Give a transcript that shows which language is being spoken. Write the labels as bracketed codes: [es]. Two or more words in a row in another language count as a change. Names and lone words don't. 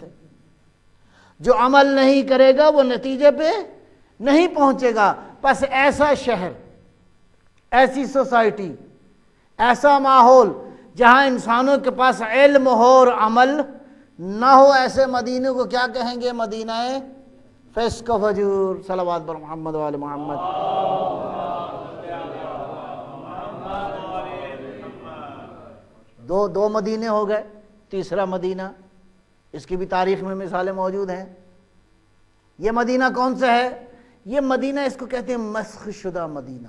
[ur] جو عمل نہیں کرے گا وہ نتیجے پہ نہیں پہنچے گا۔ پس ایسا شہر، ایسی سوسائٹی، ایسا ماحول جہاں انسانوں کے پاس علم ہو اور عمل نہ ہو، ایسے مدینے کو کیا کہیں گے؟ مدینہ فسق و فجور۔ [fa] صلوات بر محمد و آل محمد۔ [ur] دو مدینے ہو گئے، تیسرا مدینہ، اس کی بھی تاریخ میں مثالیں موجود ہیں۔ یہ مدینہ کون سا ہے؟ یہ مدینہ، اس کو کہتے ہیں مسخ شدہ مدینہ۔